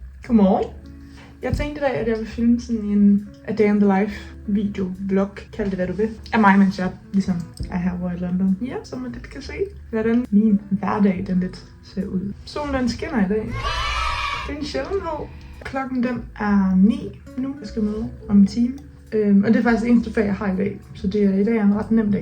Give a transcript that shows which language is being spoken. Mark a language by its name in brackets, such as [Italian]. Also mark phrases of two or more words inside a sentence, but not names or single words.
[Danish] Godmorgen. Jeg tænkte i dag, at jeg vil filme sådan en [English] A Day in the Life [Danish] video, vlog, kald det hvad du vil, af mig, mens jeg ligesom er her, hvor i London. Ja, så man lidt kan se, hvordan min hverdag den lidt ser ud. Solen den skinner i dag. Det er en sjældenhed. Klokken den er 9 nu. Jeg skal møde om en time. Og det er faktisk det eneste fag, jeg har i dag. Så det er i dag en ret nem dag.